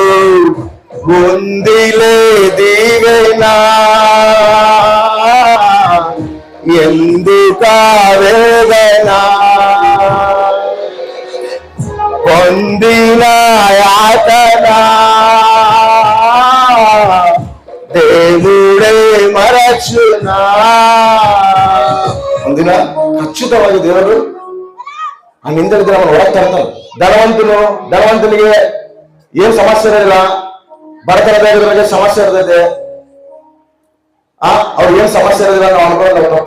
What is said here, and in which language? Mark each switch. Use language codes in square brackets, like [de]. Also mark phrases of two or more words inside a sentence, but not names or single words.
[te] ఉందిలే దీవెనా ఎందుక వేదన, పొందిన యాతన దేవుడే మరచునా. [kn] ಒಂದಿನ ಖಚಿತವಾಗಿ ದೇವರು ಆ ನಿಂದಲಿದ್ರೆ ಅವನು ಹೊರಗೆ ತರ್ತಾನೆ. ಧನವಂತನಿಗೆ ಏನ್ ಸಮಸ್ಯೆ ಇರಲಿಲ್ಲ, ಬಡತನದ ಸಮಸ್ಯೆ ಇರ್ತೈತೆ, ಅವ್ರು ಏನ್ ಸಮಸ್ಯೆ ಇರೋದಿಲ್ಲ ನಾವು ಅನ್ಕೊಳ್ಳೋದು ತಪ್ಪು.